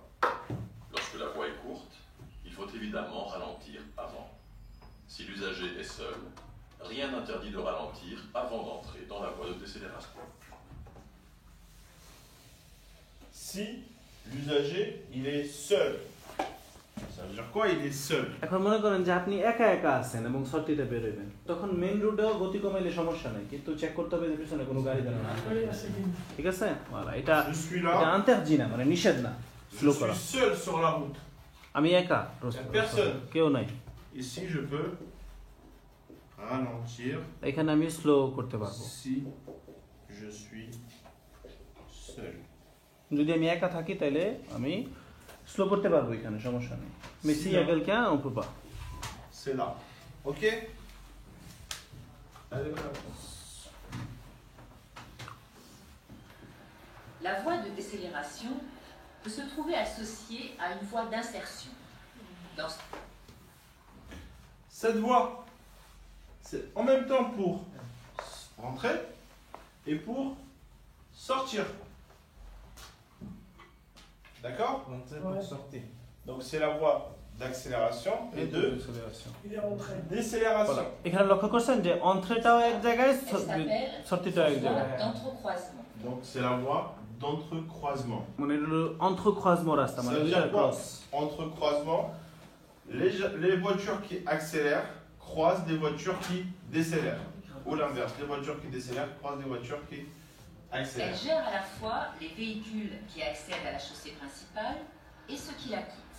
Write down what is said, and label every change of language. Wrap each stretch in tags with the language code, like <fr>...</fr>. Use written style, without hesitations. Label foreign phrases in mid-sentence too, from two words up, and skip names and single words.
<fr>Lorsque la voie est courte, il faut évidemment ralentir avant. Si l'usager est seul, rien n'interdit de ralentir avant d'entrer dans la voie de décélération. Si l'usager il est seul, ça veut dire quoi? Il est seul.</fr> <bn>এখন মনে করেন যে আপনি একা একা আছেন এবং সর্টিতে বের হইবেন, তখন মেইন রোডেও গতি কমাইলে সমস্যা নাই, কিন্তু চেক করতে হবে যে পিছনে কোনো গাড়ি দাঁড়ানো আছে। ঠিক আছে? voilà, এটা interdit না, মানে নিষেধ না স্লো করা।</bn> <fr>Je suis seul sur la route.</fr> <bn>আমি একা,</bn> <fr>personne.</fr> <bn>কেউ নাই।</bn> <fr>Ici je peux ralentir.</fr> <bn>এখানে আমি স্লো করতে পারবো।</bn> <fr>Si je suis seul.</fr> <bn>যদি আমি একা থাকি তাহলে আমি স্লো করতে পারবো, এখানে সমস্যা নেই।</bn> <fr>Mais s'il y a quelqu'un, on peut pas. C'est là. OK? Allez, voilà. La voie de décélération peut se trouver associée à une voie d'insertion. Cette voie, c'est en même temps pour rentrer et pour sortir. D'accord? Donc c'est la voie d'accélération et de décélération.</fr> <bn>এখানে লক্ষ্য করছেন যে এন্ট্রিটাও এক জায়গায়, সর্টিটাও এক জায়গায়।</bn> <fr>D'entrecroisement. Donc c'est la voie d'entrecroisement.</fr> <bn>মানে হলো entrecroisement রাস্তা, মানে</bn> <fr>Ça veut</fr> <bn>দুইটা</bn> <fr>dire quoi?</fr> <bn>ক্রস।</bn> <fr>Entrecroisement, les voitures qui accélèrent croisent des voitures qui décélèrent. Ou l'inverse, les voitures qui décélèrent croisent des voitures qui Elle accélèrent. gère à la fois les véhicules qui accèdent à la chaussée principale et ceux qui la quittent.</fr>